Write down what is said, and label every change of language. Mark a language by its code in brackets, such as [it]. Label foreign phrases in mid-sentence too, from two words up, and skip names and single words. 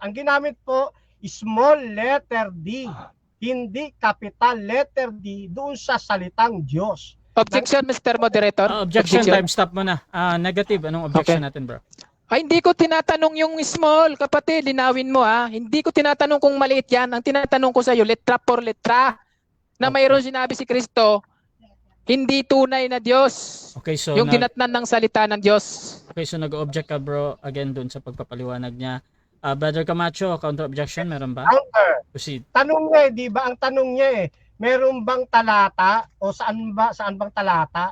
[tl] Ang ginamit po, [en] small letter D, [tl] hindi [en] capital letter D [tl] doon sa salitang Diyos. Objection, Mr. Moderator. Objection, [en] time stop [tl] muna. Negative, anong objection Okay. natin, bro? Ay, hindi ko tinatanong yung small, kapatid. Linawin mo, ha. Hindi ko tinatanong kung maliit yan. Ang tinatanong ko sa iyo, [es] letra por letra. [tl] Na Okay. mayroon sinabi si Kristo, hindi tunay na Diyos. Okay, so Yung dinatnan ng salita ng Diyos. okay, so nag-object ka, bro, again dun sa pagpapaliwanag niya. Brother Camacho, [en] counter objection, [tl] meron ba? Counter. Proceed. Tanong niya, di ba? Ang tanong niya meron bang talata o saan bang talata?